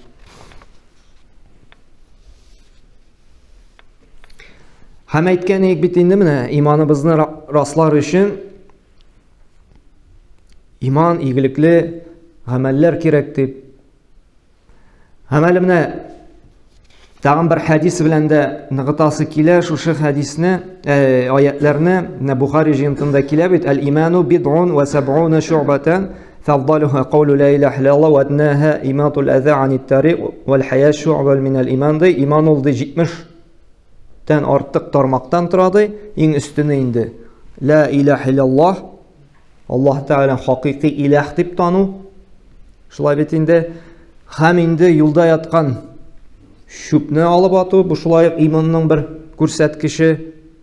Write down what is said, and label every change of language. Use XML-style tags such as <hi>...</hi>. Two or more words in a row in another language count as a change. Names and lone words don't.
<tt>Һәм әйткән идек бит инде менә иманыбызны раслар өчен иман, игелекле гамәлләр кирәк дип. Һәм әле менә тагын бер хадис белән дә ныгытасы килә, шушы хадисне, аятларны Бухари җыентында килә бит.</tt> <ar>الإيمان بضع وسبعون شعبة فأفضلها قول لا إله إلا الله وأدناها إماطة الأذى عن الطريق والحياء شعبة من الإيمان.</ar> <tt>Иман ул 70-тән артык тармактан тора ди. Иң өстенә инде</tt> <ar>لا إله إلا الله,</ar> <tt>Аллаһ Тәгалә хакыйкый илаһ дип тану. Шулай бит инде һәм инде юлда яткан шүпне алып ату, бу шулай иманның бер күрсәткече.</tt>